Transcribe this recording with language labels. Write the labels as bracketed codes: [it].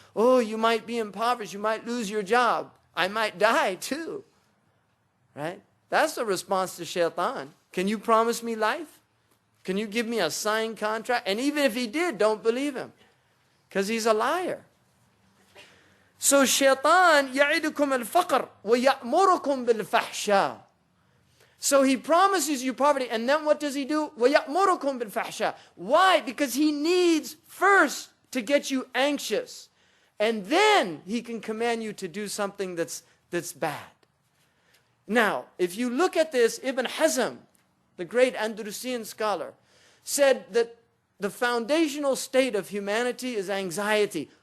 [en] Oh, you might be impoverished. You might lose your job. I might die too, right? That's the response to shaitan. Can you promise me life? Can you give me a signed contract? And even if he did, don't believe him, because he's a liar. So shaitan [ar] يَعِدُكُمُ الْفَقْرِ وَيَأْمُرُكُمْ بِالْفَحْشَاءِ. [en] So he promises you poverty, and then what does he do? [ar] وَيَأْمُرُكُمْ بِالْفَحْشَاءِ. [en] Why? Because he needs first to get you anxious, and then he can command you to do something that's bad. Now, if you look at this, Ibn Hazm, the great Andalusian scholar, said that the foundational state of humanity is anxiety.